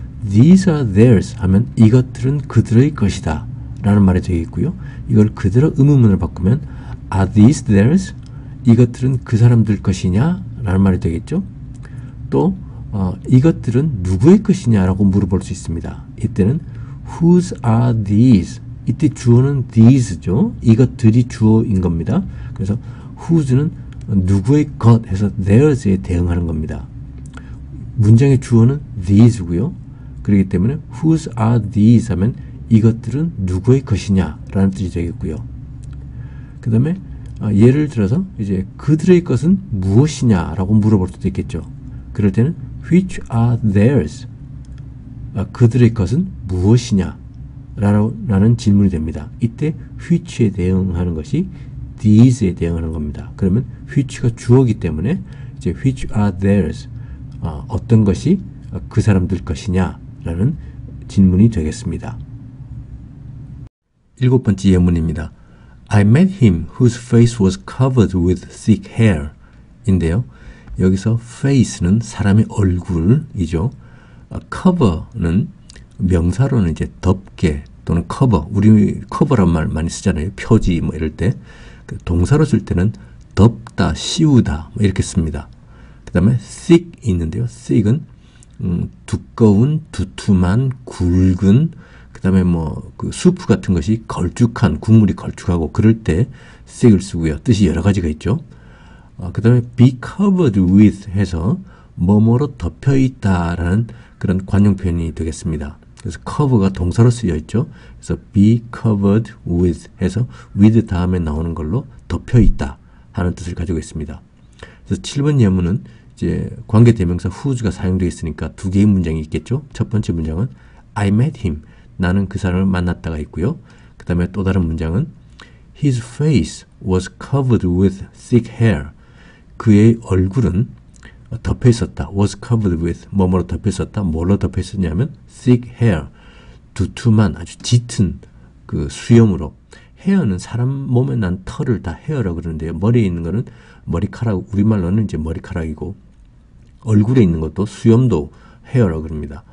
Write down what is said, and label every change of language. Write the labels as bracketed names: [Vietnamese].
[English] These are theirs [Korean] 하면 이것들은 그들의 것이다 라는 말이 되겠고요. 이걸 그대로 의문문을 바꾸면 [English] Are these theirs? [Korean] 이것들은 그 사람들 것이냐? 라는 말이 되겠죠. 또 이것들은 누구의 것이냐 라고 물어볼 수 있습니다. 이때는 [English] Whose are these? [Korean] 이때 주어는 these죠. 이것들이 주어인 겁니다. 그래서 whose는 누구의 것 해서 theirs에 대응하는 겁니다. 문장의 주어는 these고요. 그렇기 때문에 [English] whose are these [Korean] 하면 이것들은 누구의 것이냐 라는 뜻이 되겠고요. 그 다음에 예를 들어서 이제 그들의 것은 무엇이냐 라고 물어볼 수도 있겠죠. 그럴 때는 [English] which are theirs? [Korean] 그들의 것은 무엇이냐 라는 질문이 됩니다. 이때 which에 대응하는 것이 these에 대응하는 겁니다. 그러면 which가 주어이기 때문에 이제 [English] which are theirs? [Korean] 어떤 것이 그 사람들 것이냐 라는 질문이 되겠습니다. 7번째 예문입니다. [English] I met him whose face was covered with thick hair [Korean] 인데요. 여기서 face는 사람의 얼굴이죠. cover는 명사로는 이제 덮개 또는 cover, 우리 cover란 말 많이 쓰잖아요. 표지 뭐 이럴 때. 동사로 쓸 때는 덮다, 씌우다 뭐 이렇게 씁니다. 그 다음에 thick이 있는데요. thick은 두꺼운, 두툼한, 굵은, 그 다음에 뭐 그 수프 같은 것이 걸쭉한, 국물이 걸쭉하고 그럴 때 thick을 쓰고요. 뜻이 여러 가지가 있죠. 그 다음에 be covered with 해서 뭐뭐로 덮여 있다라는 그런 관용 표현이 되겠습니다. 그래서 cover가 동사로 쓰여 있죠. 그래서 be covered with 해서 with 다음에 나오는 걸로 덮여 있다 하는 뜻을 가지고 있습니다. 그래서 7번 예문은 이제 관계대명사 whose가 사용되어 있으니까 두 개의 문장이 있겠죠. 첫 번째 문장은 [English] I met him. [Korean] 나는 그 사람을 만났다가 있고요. 그 다음에 또 다른 문장은 [English] His face was covered with thick hair. [Korean] 그의 얼굴은 덮여 있었다. was covered with 뭐뭐로 덮여 있었다. 뭘로 덮여 있었냐면 thick hair. 두툼한 아주 짙은 그 수염으로. 헤어는 사람 몸에 난 털을 다 헤어라고 그러는데요. 머리에 있는 거는 머리카락, 우리말로는 이제 머리카락이고 얼굴에 있는 것도 수염도 헤어라고 그럽니다.